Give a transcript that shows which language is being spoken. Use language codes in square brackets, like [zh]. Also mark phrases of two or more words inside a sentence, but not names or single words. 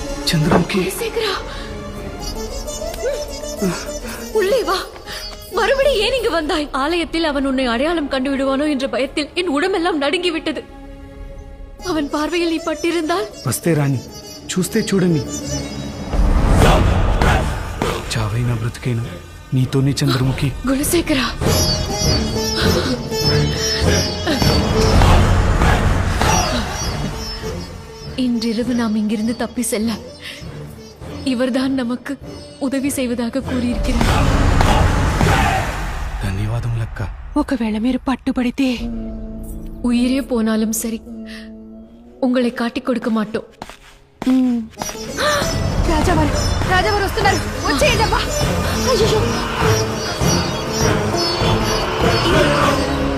[ta] சந்திரமுகி சேகரா, உள்ளே வா. மறுபடியும் ஏன் இங்கு வந்தாய்? ஆலயத்தில் அவன் உன்னை அடையாளம் கண்டு விடுவானோ என்ற பயத்தில் என் உடம்பெல்லாம் நடுங்கி விட்டது. அவன் பார்வையில் நீ பட்டிருந்தால். [te] వస్తే రాణి, చూస్తే చూడండి. చావైనా బ్రతికైనా నీతోనే చంద్రముఖి. [ta] குலசேகரா, இன்றிரவு நாம் இங்கிருந்து தப்பி செல்ல இவர்தான் நமக்கு உதவி செய்வதாக கூறியிருக்கிறார். [te] ధన్యవాదములక్క. ఒకవేళ మీరు పట్టుబడితే [ta] உயிரே போனாலும் சரி, உங்களை காட்டிக் கொடுக்க மாட்டோம். [te] రాజావారు రాజావారు వస్తున్నారు, వచ్చేయండి అబ్బా. అయ్యో